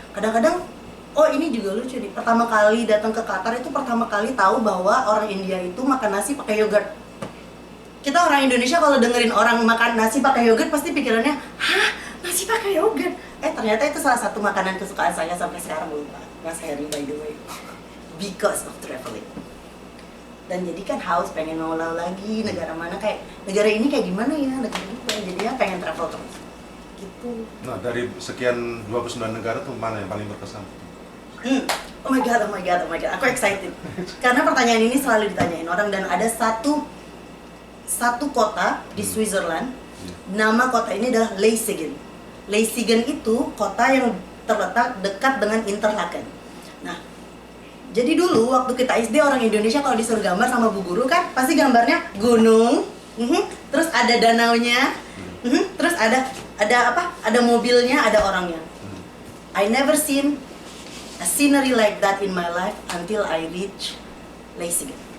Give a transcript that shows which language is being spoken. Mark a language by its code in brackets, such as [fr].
[id] Kadang-kadang, oh ini juga lucu nih. Pertama kali datang ke Qatar itu pertama kali tahu bahwa orang India itu makan nasi pakai yogurt. Kita orang Indonesia kalau dengerin orang makan nasi pakai yogurt pasti pikirannya, hah nasi pakai yogurt? Ternyata itu salah satu makanan kesukaan saya sampai sekarang lupa. [en] Mas Heri by the way, because of traveling. [id] Dan jadi kan haus pengen ngulang lagi negara mana kayak negara ini kayak gimana ya negara ini jadinya pengen travel terus gitu. Nah, dari sekian 29 negara tuh mana yang paling berkesan? [en] Oh my god, [id] aku excited karena pertanyaan ini selalu ditanyain orang dan ada satu kota di Switzerland, nama kota ini adalah Leiningen. Leiningen itu kota yang terletak dekat dengan Interlaken. Nah, jadi dulu waktu kita SD orang Indonesia kalau disuruh gambar sama bu guru kan pasti gambarnya gunung, terus ada danaunya, terus ada apa? Ada mobilnya, ada orangnya. [en] I never seen a scenery like that in my life until I reach Leiningen.